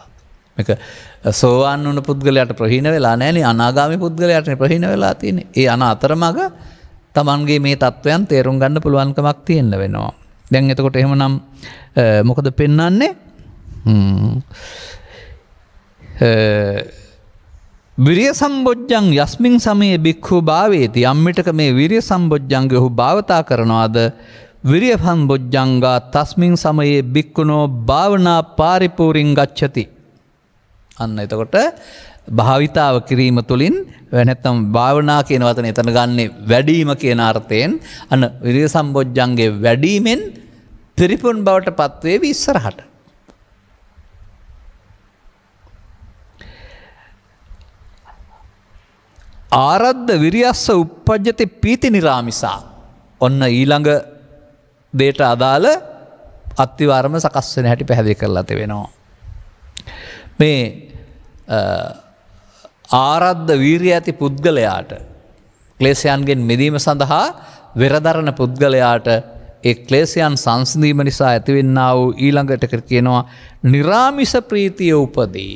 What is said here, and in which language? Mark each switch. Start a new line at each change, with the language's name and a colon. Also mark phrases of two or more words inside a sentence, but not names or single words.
Sinhala: මේක සෝවාන් වුණ පුද්ගලයාට ප්‍රහීන වෙලා නැහැනේ අනාගාමී පුද්ගලයාට ප්‍රහීන වෙලා තියෙන්නේ. ඒ අතරමඟ තමන්ගේ මේ තත්වයන් තේරුම් ගන්න පුළුවන්කමක් තියෙන්න වෙනවා. දැන් එතකොට එහෙමනම් මොකද පෙන්වන්නේ?
Pali: විරිය සම්බොජ්ජං යස්මින් සමයේ බික්ඛු භාවේති
Sinhala: යම්මිටක මේ විරිය සම්බොජ්ජංගය ඔහු භාවතා කරනවාද
Pali: විරිය සම්බොජ්ජංගා තස්මින් සමයේ බික්ඛුනෝ භාවනා පාරිපූර්ණං ගච්ඡති.
Sinhala: අන්න එතකොට භාවිතාව කිරීම තුළින් නැත්නම් භාවනා කියන වචනේ එතන ගන්නෙ වැඩිම කියන අර්ථයෙන් අන්න විරිය සම්බොජ්ජංගේ වැඩිමෙන් පිරිපුන් බවට පත්වේවි ඉස්සරහට.
Pali: ආරද්ධ විරියස්ස උප්පජ්ජති පීති නිරාමිසා.
Sinhala: ඔන්න ඊළඟ දේට අදාළ අත්තිවාරම සකස් වෙන හැටි පැහැදිලි කරලා තිබෙනවා. මේ ආරද්ධ වීරිය ඇති පුද්ගලයාට ක්ලේශයන්ගෙන් මිදීම සඳහා වෙරදරන පුද්ගලයාට ඒ ක්ලේශයන් සංසිඳීම නිසා ඇතිවෙන්නා වූ ඊළඟට කියනවා නිරාමිස ප්‍රීතිය උපදී.